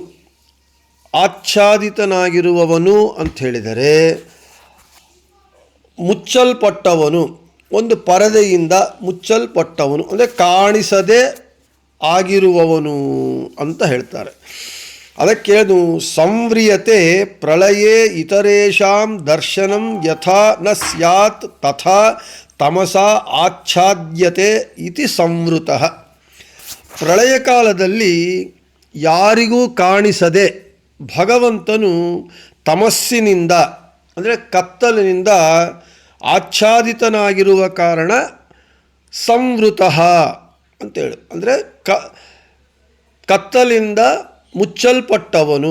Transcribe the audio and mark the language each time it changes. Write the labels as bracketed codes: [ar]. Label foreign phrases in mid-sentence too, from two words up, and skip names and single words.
[kn] ಆಚ್ಛಾದಿತನಾಗಿರುವವನು ಅಂತ ಹೇಳಿದರೆ ಮುಚ್ಚಲ್ಪಟ್ಟವನು, ಒಂದು ಪರದೆಯಿಂದ ಮುಚ್ಚಲ್ಪಟ್ಟವನು ಅಂದರೆ ಕಾಣಿಸದೆ ಆಗಿರುವವನು ಅಂತ ಹೇಳ್ತಾರೆ. [sa] ಅದಕ್ಕೆ ಸಂವ್ರಿಯತೆ ಪ್ರಳಯೇ ಇತರೇಷಾಂ ದರ್ಶನಂ ಯಥಾ ನ ಸ್ಯಾತ್ ತಥಾ ತಮಸಾ ಆಚ್ಛಾದ್ಯತೆ ಇತಿ ಸಂವೃತಃ. [kn] ಪ್ರಳಯ ಕಾಲದಲ್ಲಿ ಯಾರಿಗೂ ಕಾಣಿಸದೆ ಭಗವಂತನು ತಮಸ್ಸಿನಿಂದ ಅಂದರೆ ಕತ್ತಲಿನಿಂದ ಆಚ್ಛಾದಿತನಾಗಿರುವ ಕಾರಣ ಸಂವೃತಃ ಅಂತೇಳಿ, ಅಂದರೆ ಕತ್ತಲಿಂದ ಮುಚ್ಚಲ್ಪಟ್ಟವನು.